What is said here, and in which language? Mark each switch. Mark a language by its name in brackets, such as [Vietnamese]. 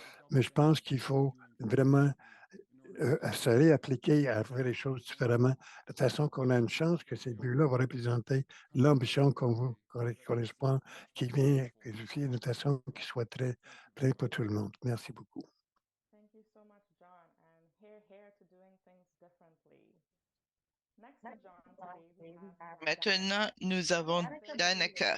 [French] Mais je pense qu'il faut vraiment se réappliquer à faire les choses différemment, de façon qu'on a une chance que ces buts-là vont représenter l'ambition qu'on correspond, qui vient qualifier d'une façon qui soit très pleine pour tout le monde. Merci beaucoup. [English] Thank you so much, John. And here to doing things differently. Next to John today, we have [French] Maintenant, nous avons Danica.